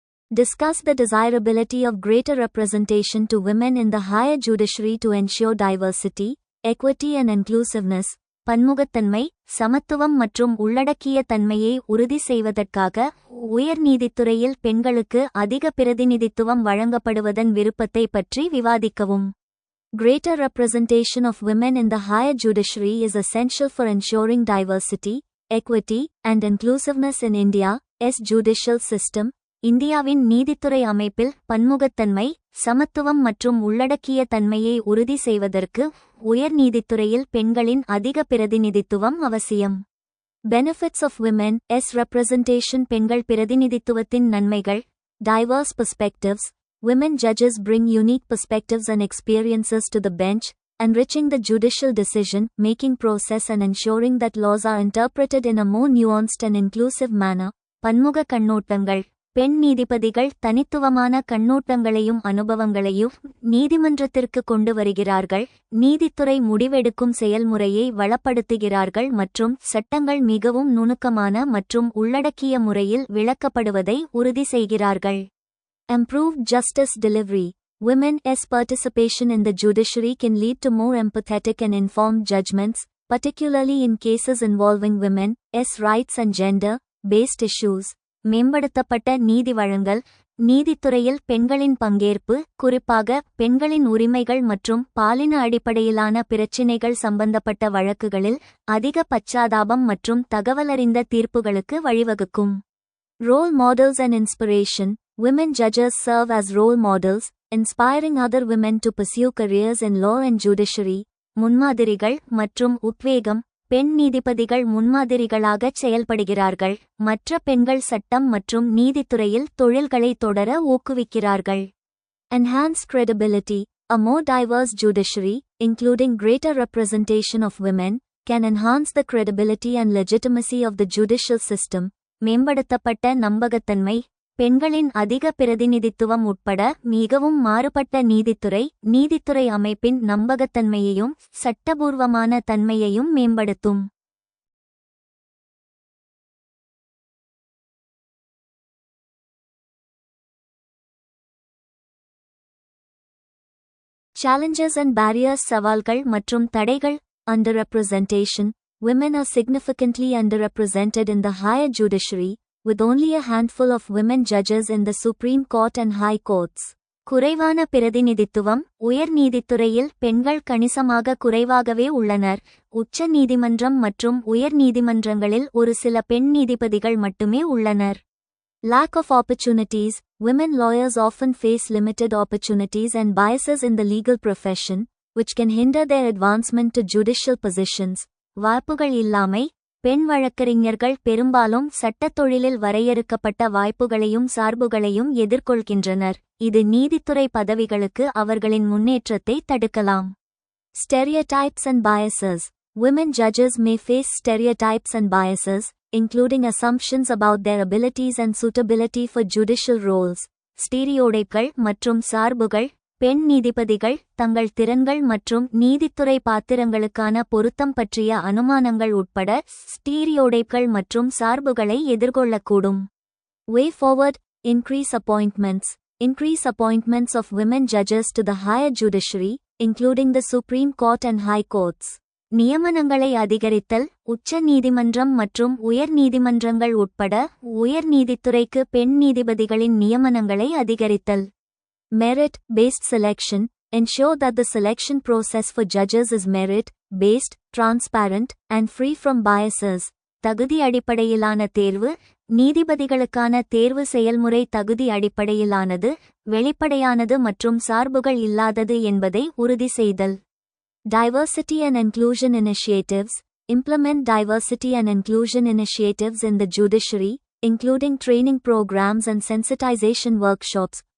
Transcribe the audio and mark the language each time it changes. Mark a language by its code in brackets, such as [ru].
[en] Discuss the desirability of greater representation to women in the higher judiciary to ensure diversity, equity and inclusiveness. [ta] பன்முகத்தன்மை, சமத்துவம் மற்றும் உள்ளடக்கிய தன்மையை உறுதி செய்வதற்காக உயர் நீதித்துறையில் பெண்களுக்கு அதிக பிரதிநிதித்துவம் வழங்கப்படுவதன் விருப்பத்தை பற்றி விவாதிக்கவும். [en] Greater representation of women in the higher judiciary is essential for ensuring diversity, equity and inclusiveness in India's judicial system. [ta] இந்தியாவின் நீதித்துறை அமைப்பில் பன்முகத்தன்மை, சமத்துவம் மற்றும் உள்ளடக்கிய தன்மையை உறுதி செய்வதற்கு உயர் நீதித்துறையில் பெண்களின் அதிக பிரதிநிதித்துவம் அவசியம். [en] Benefits of women's representation. [ta] பெண்கள் பிரதிநிதித்துவத்தின் நன்மைகள். [en] Diverse perspectives. Women judges bring unique perspectives and experiences to the bench, enriching the judicial decision-making process and ensuring that laws are interpreted in a more nuanced and inclusive manner. [ta] பன்முக கண்ணோட்டங்கள். பெண் நீதிபதிகள் தனித்துவமான கண்ணோட்டங்களையும் அனுபவங்களையும் நீதிமன்றத்திற்கு கொண்டு வருகிறார்கள், நீதித்துறை முடிவெடுக்கும் செயல்முறையை வளப்படுத்துகிறார்கள் மற்றும் சட்டங்கள் மிகவும் நுணுக்கமான மற்றும் உள்ளடக்கிய முறையில் விளக்கப்படுவதை உறுதி செய்கிறார்கள். [en] Improved justice delivery. Women's participation in the judiciary can lead to more empathetic and informed judgments, particularly in cases involving women's rights and gender-based issues. [ta] மேம்படுத்தப்பட்ட நீதி வழங்கல். நீதித்துறையில் பெண்களின் பங்கேற்பு, குறிப்பாக பெண்களின் உரிமைகள் மற்றும் பாலின அடிப்படையிலான பிரச்சினைகள் சம்பந்தப்பட்ட வழக்குகளில் அதிக பச்சாதாபம் மற்றும் தகவலறிந்த தீர்ப்புகளுக்கு வழிவகுக்கும். [en] Role models and inspiration. Women judges serve as role models, inspiring other women to pursue careers in law and judiciary. [ta] முன்மாதிரிகள் மற்றும் உத்வேகம். பெண் நீதிபதிகள் முன்மாதிரிகளாகச் செயல்படுகிறார்கள், மற்ற பெண்கள் சட்டம் மற்றும் நீதித்துறையில் தொழில்களை தொடர ஊக்குவிக்கிறார்கள். [en] Enhanced credibility. A more diverse judiciary, including greater representation of women, can enhance the credibility and legitimacy of the judicial system. [ta] மேம்படுத்தப்பட்ட நம்பகத்தன்மை. பெண்களின் அதிக பிரதிநிதித்துவம் உட்பட மிகவும் மாறுபட்ட நீதித்துறை அமைப்பின் நம்பகத்தன்மையையும் சட்டபூர்வமான தன்மையையும் மேம்படுத்தும். [en] Challenges and barriers. [ta] சவால்கள் மற்றும் தடைகள். [en] Underrepresentation. Women are significantly underrepresented in the higher judiciary, with only a handful of women judges in the Supreme Court and High Courts. [ta] குறைவான பிரதிநிதித்துவம். உயர் நீதித்துறையில் பெண்கள் கணிசமாக குறைவாகவே உள்ளனர். உச்ச நீதிமன்றம் மற்றும் உயர் நீதிமன்றங்களில் ஒரு சில பெண் நீதிபதிகள் மட்டுமே உள்ளனர். [en] Lack of opportunities. Women lawyers often face limited opportunities and biases in the legal profession, which can hinder their advancement to judicial positions. [ta] வாய்ப்புகள் இல்லாமை. பெண் வழக்கறிஞர்கள் பெரும்பாலும் சட்டத் தொழிலில் வரையறுக்கப்பட்ட வாய்ப்புகளையும் சார்புகளையும் எதிர்கொள்கின்றனர், இது நீதித்துறை பதவிகளுக்கு அவர்களின் முன்னேற்றத்தை தடுக்கலாம். [en] Stereotypes and biases. Women judges may face stereotypes and biases, including assumptions about their abilities and suitability for judicial roles. [ta] ஸ்டீரியோடைப்கள் மற்றும் சார்புகள். பெண் நீதிபதிகள் தங்கள் திறன்கள் மற்றும் நீதித்துறை பாத்திரங்களுக்கான பொருத்தம் பற்றிய அனுமானங்கள் உட்பட ஸ்டீரியோடைப்கள் மற்றும் சார்புகளை எதிர்கொள்ளக்கூடும். [en] Way forward. Increase appointments. Increase appointments of women judges to the higher judiciary, including the Supreme Court and High Courts. [ta] நியமனங்களை அதிகரித்தல். உச்ச நீதிமன்றம் மற்றும் உயர் நீதிமன்றங்கள் உட்பட உயர் நீதித்துறைக்கு பெண் நீதிபதிகளின் நியமனங்களை அதிகரித்தல். [en] Merit-based selection. Ensure that the selection process for judges is merit-based, transparent, and free from biases. [ta] தகுதி அடிப்படையிலான தேர்வு. நீதிபதிகளுக்கான தேர்வு செயல்முறை தகுதி அடிப்படையிலானது, வெளிப்படையானது மற்றும் சார்புகள் இல்லாதது என்பதை உறுதி செய்தல். [en] Diversity and inclusion initiatives. Implement diversity and inclusion initiatives in the judiciary, including training programs and sensitization workshops.